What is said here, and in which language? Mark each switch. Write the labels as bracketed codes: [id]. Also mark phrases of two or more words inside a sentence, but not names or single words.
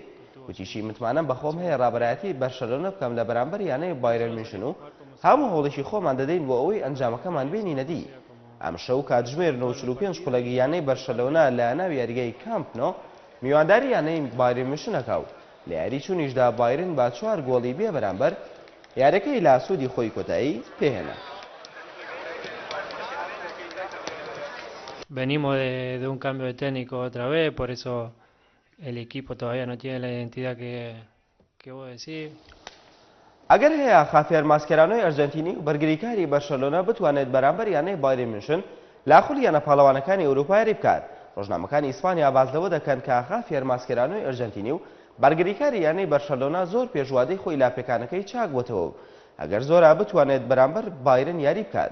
[ckb] وتیشی متمانەم بەخۆم هەیە ڕابەرایەتی بەرشەلۆنە بکەم لە بەرامبەر یانەی بایرن میونشن و هەموو هەوڵێکی خۆمان دەدەین بۆ ئەوەی ئەنجامەکەمان بینینە دی. ئەمشەو کاتژمێر 95 خولەکی یانەی بەرشەلۆنا لە ناو یاریگای کامپ نۆ میوانداری یانەی بایرن میونشنەکە و لە یاری چوونیشدا بایرن با 4 گۆڵی بێ بەرامبەر یاریەکەی لە سوودی خۆی کۆتایی پێهێنا. [es] Venimos de un cambio de técnico otra vez, por eso el equipo todavía no tiene la identidad que vos decís. [ckb] ئەگەر هەیە خافێر ماسکێرانۆی ئەرجەنتینی و بەرگریکاری بەرشەلۆنە بتوانێت بەرامبەر یانەی بایرن میونشن لا خولی یانە پاڵەوانەکانی ئەوروپا یاری بکات. ڕۆژنامەکانی ئیسپانیا باز لەوە دەکەن کە خافێر ماسکێرانۆی ئەرجەنتینی و بەرگریکاری یانەی بەرشەلۆنا زۆر پێشوادەی خۆی لا پێکانەکەی چاک بۆتەوە و ئەگەر زۆرا بتوانێت بەرامبەر بایرن یاری بکات.